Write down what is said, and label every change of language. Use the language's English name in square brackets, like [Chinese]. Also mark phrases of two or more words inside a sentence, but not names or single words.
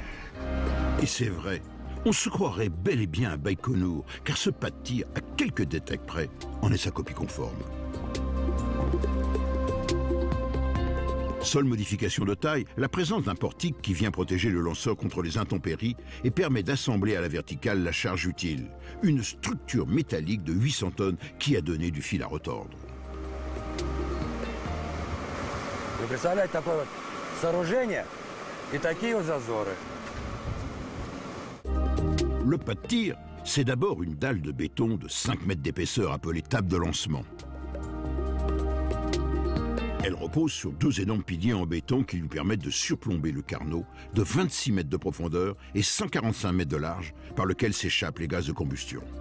[French] Et c'est vrai, on se croirait bel et bien à Baïkonour, car ce pas de tir, à quelques détails près, en est sa copie conforme. Seule modification de taille, la présence d'un portique qui vient protéger le lanceur contre les intempéries et permet d'assembler à la verticale la charge utile, une structure métallique de 800 tonnes qui a donné du fil à retordre. [Russian] Вы представляете, такое вот сооружение и такие вот зазоры. [French] Le pas de tir, c'est d'abord une dalle de béton de 5 mètres d'épaisseur appelée table de lancement. Elle repose sur 2 énormes piliers en béton qui lui permettent de surplomber le carnot de 26 mètres de profondeur et 145 mètres de large par lequel s'échappent les gaz de combustion.